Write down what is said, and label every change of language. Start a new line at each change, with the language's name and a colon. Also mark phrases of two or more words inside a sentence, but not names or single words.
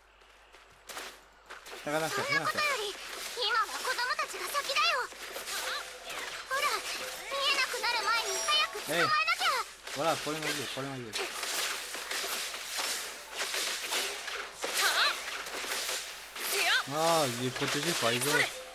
French: Rien à
Japanese: そ
French: faire,
Japanese: ん
French: rien
Japanese: な
French: à
Japanese: こと
French: faire.
Japanese: より今は子供たちが先だよ。ほら、見えなくなる前に早く捕まえなきゃ。
French: Voilà, problème réglé, problème réglé. Ah, il est protégé par les autres.